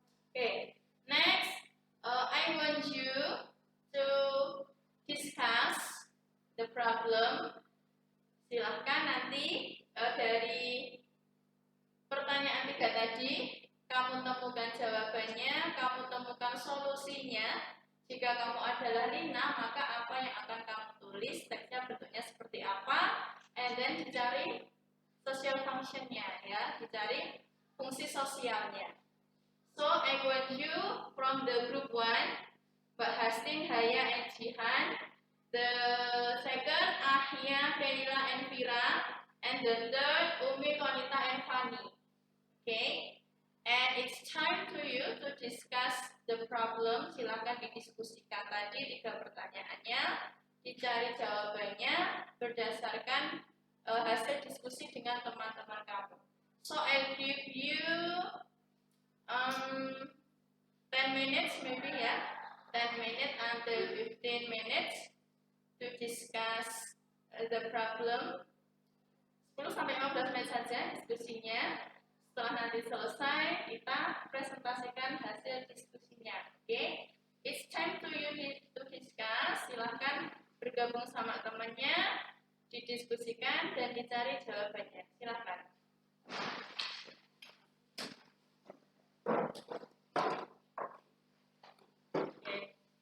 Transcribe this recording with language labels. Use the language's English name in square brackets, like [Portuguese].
[English] Okay, next, I want you to discuss the problem. [Indonesian] Silahkan nanti dari pertanyaan 3 tadi, kamu temukan jawabannya, kamu temukan solusinya. Jika kamu adalah Rina, maka apa yang akan kamu tulis, teksnya bentuknya seperti apa, [English] and then [Indonesian] dicari social function-nya, ya, dicari fungsi sosialnya. [English] So, I want you from the group 1, Mbak Hastin, Haya, and Jihan. The second, Ahya, Penila, and Vira. And the third, Umi, Konita, and Fani. Okay? And it's time to you to discuss the problem. [Indonesian] Silakan didiskusikan tadi 3 pertanyaannya, dicari jawabannya berdasarkan hasil diskusi dengan teman-teman kamu. [English] So I'll give you 10 minutes maybe ya, 10 minutes until 15 minutes to discuss the problem. [Indonesian] 10-15 menit saja diskusinya. Setelah nanti selesai, kita presentasikan hasil diskusinya. Okay? [English] It's time to you to discuss. [Indonesian] Silahkan bergabung sama temannya, didiskusikan dan dicari jawabannya. Silahkan. Okay.